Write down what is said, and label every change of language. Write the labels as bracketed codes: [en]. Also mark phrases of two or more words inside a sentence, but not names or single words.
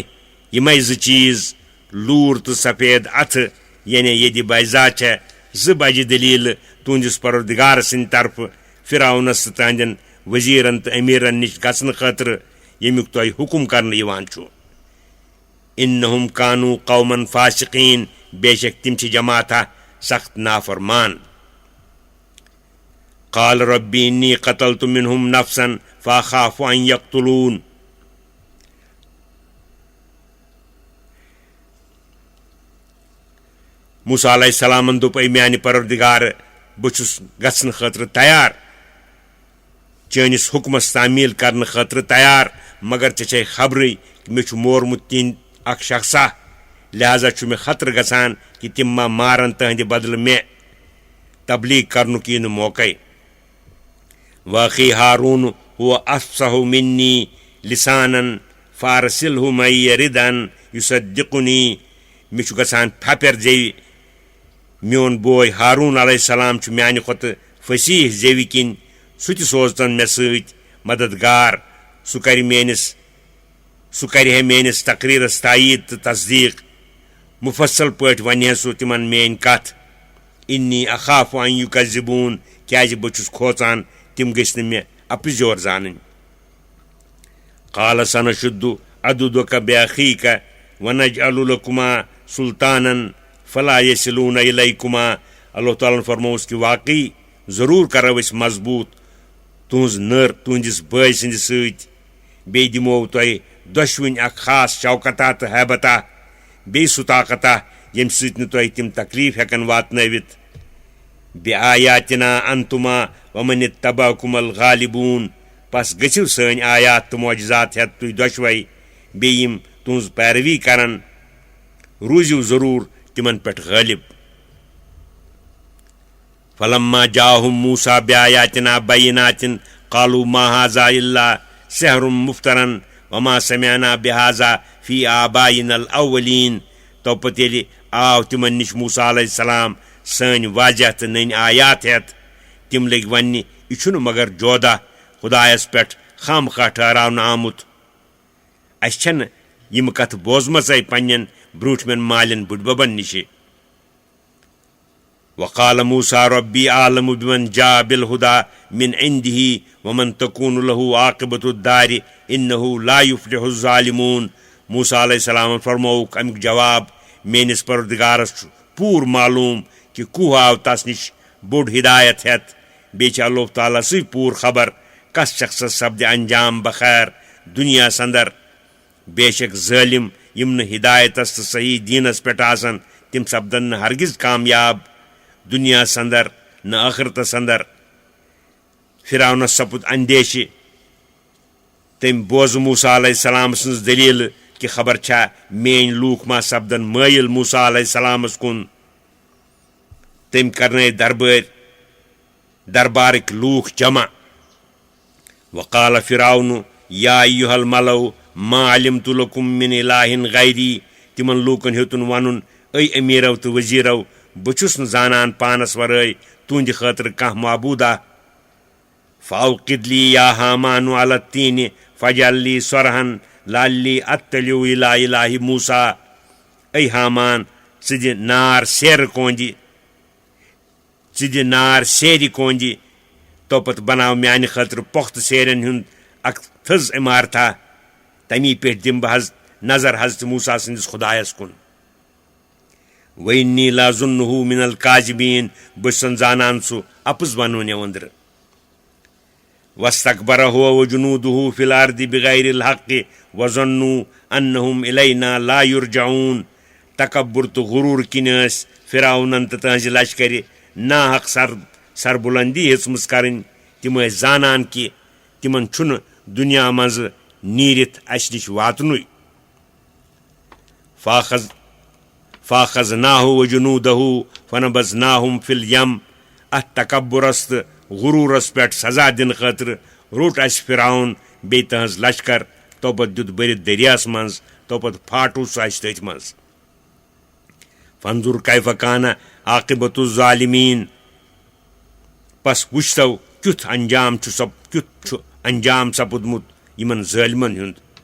[ks] یِمے 2 چیٖز لوٗر تہٕ سفید اتھٕ یعنی ییٚدِ بیضا چھےٚ 2 بجہِ دٔلیٖلہٕ تُہنٛدِس پروردگار سٕنٛدِ طرفہٕ فرعونس تہٕ تہنٛدٮ۪ن ؤزیٖرن تہٕ امیٖرن نِش گژھنہٕ خٲطرٕ ییٚمیُک تۄہہِ حُکم کرنہٕ یِوان چھُ. [ar] انہم کانوٗ قومن فاسقیٖن [ks] بے شک تِم چھِ جماعتھا سخت نافرمان. [ar] قال ربی انی قتلت منہم نفسا فاخاف ان یقتلون. [ks] موسیٰ علیہ السلامن دوٚپ اے میانہِ پروردگار بہٕ چھُس گژھنہٕ خٲطرٕ تیار چٲنِس حُکمس تعمیٖل کرنہٕ خٲطرٕ تیار مگر ژےٚ چھے خبرٕے کہِ مےٚ چھُ مورمُت تِہنٛدۍ اکھ شخصا لہذا چھُ مےٚ خطرٕ گژھان کہِ تِم ما مارن تٕہنٛدِ بدلہٕ مےٚ. تبلیٖغ کرنُک یی نہٕ موقعے. واقعی [ar] ہارون هو افصح منی لسانا فارسلہُ مَعِیَ رِدًا یُصَدِّقُنِی [ks] مےٚ چھُ گژھان پھپٮ۪ر زیوِ میون بوے ہاروٗن علیہ السلام چھُ میانہِ کھۄتہٕ فصیح زیوِ کِنۍ سُہ تہِ سوزتن مےٚ سۭتۍ مددگار سُہ کرِ ہے میٲنِس تقریٖرس تایید تہٕ تصدیٖق مُفصل پٲٹھۍ ونہِ ہے سُہ تِمن میٲنۍ کتھ [ar] اِنی اخاف ان یُکذِبوٗن [ks] کیازِ بہٕ چھُس کھوژان تِم گٔژھۍ نہٕ مےٚ اپٕزیور زانٕنۍ [ar] قال سنشُدُّ عضُدَکَ بِأَخِیکَ وَنَجْعَلُ لَکُمَا سُلطانًا فَلَا یَصِلُونَ اِلَیکُما [ks] اللہ تعالیٰ ہن فرمووُس کہِ واقعی ضروٗر کرو أسۍ مضبوٗط تُہنٛز نٔر تُہنٛدِس بٲے سٕنٛدِ سۭتۍ بیٚیہِ دِمو تۄہہِ دۄشوٕنۍ اکھ خاص شوکتا تہٕ حیبتا بیٚیہِ سُہ طاقتا ییٚمہِ سۭتۍ نہٕ تۄہہِ تِم تکلیٖف ہٮ۪کن واتنٲوِتھ [ar] بِآیاتِنا انتُما وَمَنِ اتَّبَعَکُمُ الغالِبوٗن [ks] پس گٔژھِو سٲنۍ آیات تہٕ معجزات ہٮ۪تھ تُہۍ دۄشوَے بیٚیہِ یِم تُہنٛز پیروی کرن روٗزِو ضروٗر تِمن پٮ۪ٹھ غٲلِب [ar] فلما جاءہُم موسیٰ بِآیاتِنا بَیِّناتٍ قالوٗ ما ہذا الا سحر مفترن وما سمعنا بہذا فی آبائنا الاولین [ks] تو پتہٕ ییٚلہِ آو تِمن نِش موسیٰ علیہ السلام سٲنۍ واضح تہٕ نٔنۍ آیات ہٮ۪تھ تِم لٔگۍ وننہِ یہِ چھُنہٕ مگر جودہ خۄدایس پٮ۪ٹھ خامخواہ ٹھہراونہٕ آمُت اسہِ چھنہٕ یِم کتھٕ بوزمژے پننٮ۪ن برٛوٗنٛٹھمٮ۪ن مالٮ۪ن بٕڈببن نِشہِ [ar] وقال موسیٰ ربی عالم بمن جاء بالہدى من عنده ومن تكون له عاقبة الدار انه لا يفلح الظالمون [ks] موسیٰ علیہ السلام فرمووُکھ امیُک جواب میٲنِس پروردگارس چھُ پوٗرٕ معلوٗم کہِ کُہ آو تس نِش بوٚڑ ہدایت ہٮ۪تھ بیٚیہِ چھِ اللہ تعالیٰ سٕے پوٗرٕ خبر کس شخصس سپدِ انجام بخیر دُنیاہس انٛدر بے شک ظٲلِم یِم نہٕ ہدایتس تہٕ صحیح دیٖنس پٮ۪ٹھ آسن تِم سپدن نہٕ ہرگز کامیاب دُنیاہس انٛدر نہٕ ٲخرتس انٛدر فرعونس سپُد اندیشہِ تٔمۍ بوزٕ موسیٰ علیہ السلام سٕنٛز دٔلیٖلہٕ کہِ خبر چھا میٲنۍ لوٗکھ ما سپدن مٲیِل موسیٰ علیہ السلامس کُن تٔمۍ کرنٲے دربارٕکۍ لوٗکھ جمع [ar] وقال فرعون یا ایُہا الملؤ ما علمت لکم من الہ غیری [ks] تِمن لوٗکن ہیوٚتُن ونُن اے امیٖرو تہٕ ؤزیٖرو بہٕ چھُس نہٕ زانان پانس ورٲے تُہنٛدِ خٲطرٕ کانٛہہ معبوٗدا [ar] فاوقد لی یا حامان علی الطیٖنِ فجعل لی صرحن لعلی اطلع الی الہ موسیٰ [ks] اے حامان ژٕ دِ نار سیرِ کونٛجہِ توپتہٕ بناو میانہِ خٲطرٕ پۄختہٕ سیرٮ۪ن ہُنٛد اکھ تھٔز عمارتھا تمی پٮ۪ٹھ دِمہٕ بہٕ حظ نظر حضرت موسیٰ سٕنٛدِس خۄدایس کُن [ar] وَإِنِّی لَأَظُنُّهُ مِنَ الْکاذِبیٖن [ks] بہٕ چھُسن زانان سُہ اَپُز ونوٕنہِ أنٛدرٕ [ar] وَاسْتَكْبَرَ هُوَ وَجُنُودُهُ فِي الْأَرْضِ بِغَيْرِ الْحَقِّ وَظَنُّوا أَنَّهُمْ إِلَيْنَا لَا يُرْجَعُونَ [ks] تکبُر تہٕ غروٗر کِنۍ ٲسۍ فرعونن تہٕ تٕہنٛزِ لشکرِ ناحق سربُلندی ہیٚژمٕژ کرٕنۍ تِم ٲسۍ زانان کہِ تِمن چھُنہٕ دُنیا منٛزٕ نیٖرِتھ اسہِ نِش واتنُے [ar] فاخذناه وجنوده فنبذناهم في اليم [ks] اتھ تکبُرس تہٕ غروٗرس پٮ۪ٹھ سزا دِنہٕ خٲطرٕ روٚٹ اسہِ فرعون بیٚیہِ تٕہنٛز لشکر توپتہٕ دیُت بٔرِتھ دٔریاہس منٛز توپتہٕ پھاٹوٗ سُہ اسہِ تٔتھۍ منٛز [ar] فانظُر کیف کان عاقبۃ الظالمین [ks] پس وٕچھتو کیُتھ چھُ انجام سپُدمُت یِمن ظٲلمن ہُنٛد